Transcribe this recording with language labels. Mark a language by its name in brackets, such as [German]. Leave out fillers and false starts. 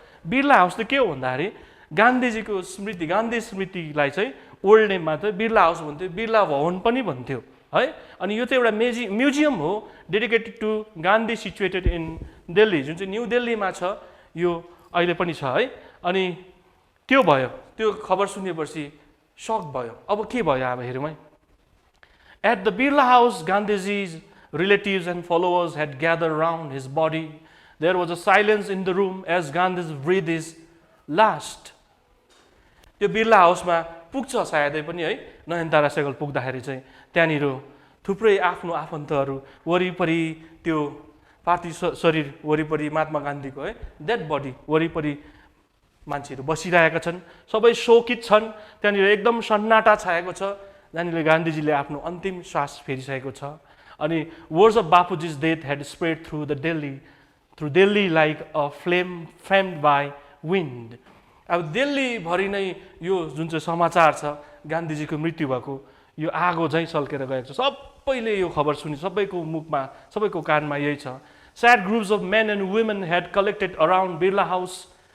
[Nepali] Birla house चाहिँ के हो भन्दाखेरि गान्धीजीको स्मृति, गान्धी स्मृतिलाई चाहिँ ओल्ड नेममा चाहिँ बिर्ला हाउस भन्थ्यो, बिर्ला भवन पनि भन्थ्यो है। अनि यो चाहिँ एउटा म्युजियम हो [English] dedicated to Gandhi situated in Delhi, [Nepali] जुन चाहिँ न्यू दिल्लीमा छ। यो अहिले पनि छ है। अनि त्यो भयो, त्यो खबर सुनेपछि सक भयो। अब के भयो अब हेरौँ है। [English] At the Birla House, Gandhiji's relatives and followers had gathered around his body. There was a silence in the room as Gandhi's breath is last. [Nepali] त्यो बिर्ला हाउसमा पुग्छ सायदै पनि है। नयनतारा सेगल पुग्दाखेरि चाहिँ त्यहाँनिर थुप्रै आफ्नो आफन्तहरू वरिपरि त्यो पार्थिव शरीर वरिपरि महात्मा गान्धीको है डेड बडी वरिपरि मान्छेहरू बसिरहेका छन्। सबै शोकित छन्। त्यहाँनिर एकदम सन्नाटा छाएको छ। जहाँनिर गान्धीजीले आफ्नो अन्तिम श्वास फेरिसकेको छ। [English] अनि words of Bapuji's death had spread through Delhi like a flame fanned by wind. [Nepali] अब दिल्लीभरि नै यो जुन चाहिँ समाचार छ गान्धीजीको मृत्यु भएको, यो आगो झैँ सल्केर गएको छ। सबैले यो खबर सुनि, सबैको मुखमा, सबैको कानमा यही छ। [English] Sad groups of men and women had collected around Birla House.